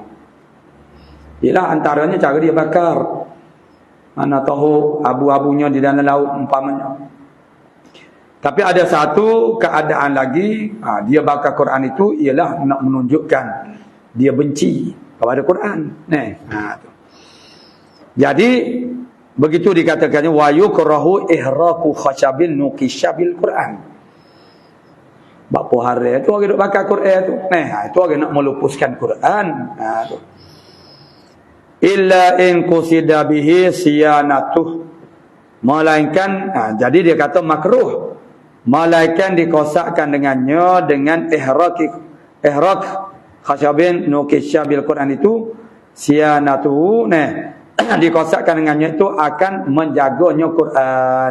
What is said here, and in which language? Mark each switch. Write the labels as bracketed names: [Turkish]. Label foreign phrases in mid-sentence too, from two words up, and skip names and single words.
[Malay] Ialah antaranya cara dia bakar. Mana tahu abu-abunya di dalam laut umpamanya. Tapi ada satu keadaan lagi, dia bakar Quran itu ialah nak menunjukkan dia benci kepada Quran. Tu. Jadi begitu dikatakannya [Arabic] ويكره إحراق خشب نقش بالقرآن. [Malay] Bapa hari tu orang duk bakar Quran tu. Itu orang nak melupuskan Quran. Tu. [Arabic] إلا إن قصد به صيانته. [Malay] Melainkan jadi dia kata makruh. Melainkan dikosakkan dengannya dengan [Arabic] إحراق خشب نقش بالقرآن [Malay] itu siyanatuh. Dikosakkan dengannya itu akan menjaganya Quran.